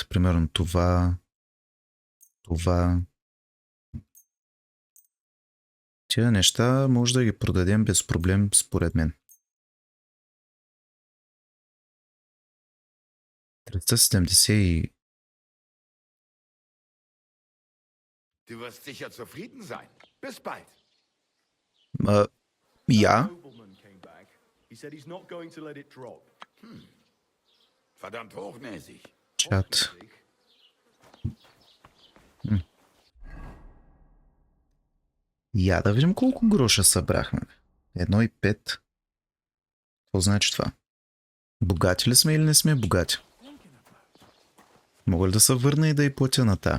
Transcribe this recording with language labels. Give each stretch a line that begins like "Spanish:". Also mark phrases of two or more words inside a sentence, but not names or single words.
Bulgarian: Примерно това. Това. Тия неща може да ги продадем без проблем, според мен. 370 и...
German: Du wirst sicher zufrieden sein. Bis bald. Ja.
English: Nobleman came back. He said he's not going to let it drop.
German: Verdammt hochnäsig.
Bulgarian: Чат. Я да видим колко гроша събрахме. 1,5. Какво значи това? Богати ли сме или не сме богати? Мога ли да се върна и да й платя на та?